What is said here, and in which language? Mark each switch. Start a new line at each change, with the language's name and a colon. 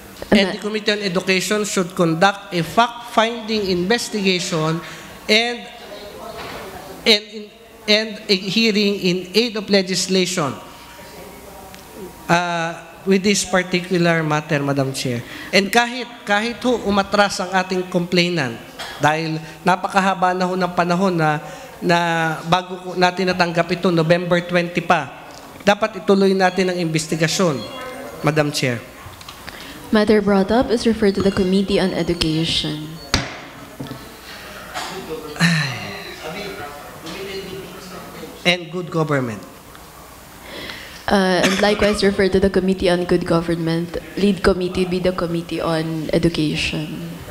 English: And the Committee on Education should conduct a fact-finding investigation and a hearing in aid of legislation with this particular matter, Madam Chair.
Filipino: And kahit ho umatras ang ating complainant, dahil napakahaba na ho ng panahon na bago natin natanggap ito, November 20 pa, dapat ituloy natin ang investigasyon, Madam Chair.
English: Matter brought up is referred to the Committee on Education. And good government. And likewise referred to the Committee on Good Government. Lead committee would be the Committee on Education.